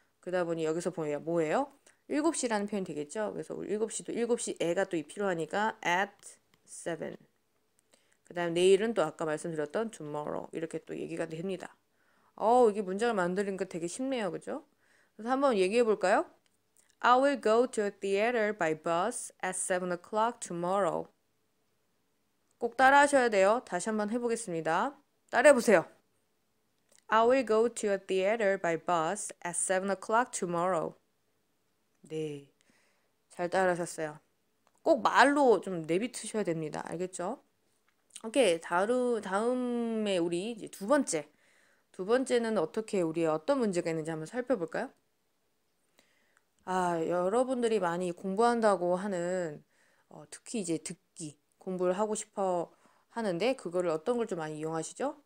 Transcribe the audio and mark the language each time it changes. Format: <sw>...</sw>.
<ko>그러다 보니 여기서 보면 뭐예요? 7시라는 표현이 되겠죠. 그래서 우리 7시도 7시 애가 또 필요하니까</ko> <en>at 7.</en> <ko>그 다음 내일은 또 아까 말씀드렸던 tomorrow 이렇게 또 얘기가 됩니다. 이게 문장을 만드는 거 되게 쉽네요. 그죠? 그래서 한번 얘기해 볼까요?</ko> <en>I will go to a theater by bus at 7 o'clock tomorrow.</en> <ko>꼭 따라 하셔야 돼요. 다시 한번 해보겠습니다. 따라해 보세요.</ko> <en>I will go to a theater by bus at 7 o'clock tomorrow.</en> <ko>네, 잘 따라하셨어요. 꼭 말로 좀 내비두셔야 됩니다. 알겠죠? 오케이, 다음에 우리 이제 두 번째. 두 번째는 어떻게 우리의 어떤 문제가 있는지 한번 살펴볼까요? 여러분들이 많이 공부한다고 하는 특히 이제 듣기 공부를 하고 싶어 하는데 그거를 어떤 걸 좀 많이 이용하시죠?</ko>